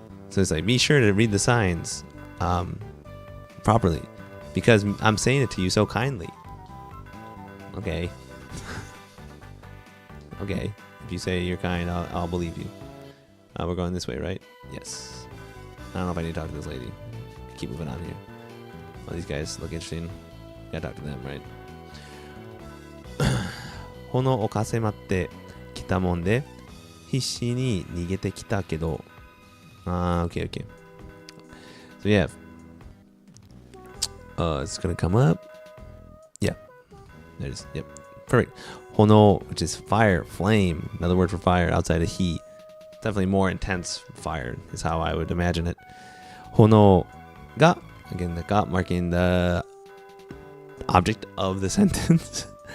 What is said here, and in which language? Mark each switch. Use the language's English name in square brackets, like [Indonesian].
[English] So it's like, be sure to read the signs properly, because I'm saying it to you so kindly. Okay. Okay. If you say you're kind, I'll believe you. We're going this way, right? Yes. I don't know if I need to talk to this lady. Keep moving on here. Well, these guys look interesting. Gotta talk to them, right? [Japanese] 炎をかせまってきたもんで必死に逃げてきたけど okay. [English] So yeah, it's gonna come up. Yeah, there it is. Yep, perfect. Hono, which is fire, flame. Another word for fire outside of he. Definitely more intense fire is how I would imagine it. Hono ga, again the ga marking the object of the sentence.